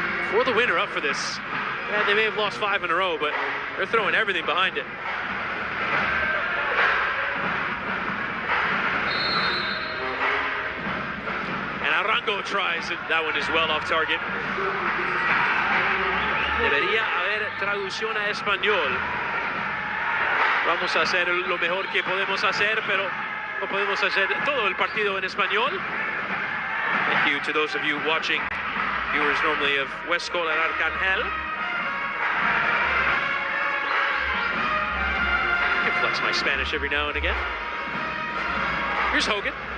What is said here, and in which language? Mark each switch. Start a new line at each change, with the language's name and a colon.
English: For the winner up for this. Yeah, they may have lost 5 in a row, but they're throwing everything behind it. Arango tries, and that one is well off target.
Spanish: Debería haber traducción a español. Vamos a hacer lo mejor que podemos hacer, pero no podemos hacer todo el partido en español.
English: Thank you to those of you watching, viewers normally of Huescol and Arcangel. I can flex my Spanish every now and again. Here's Hogan.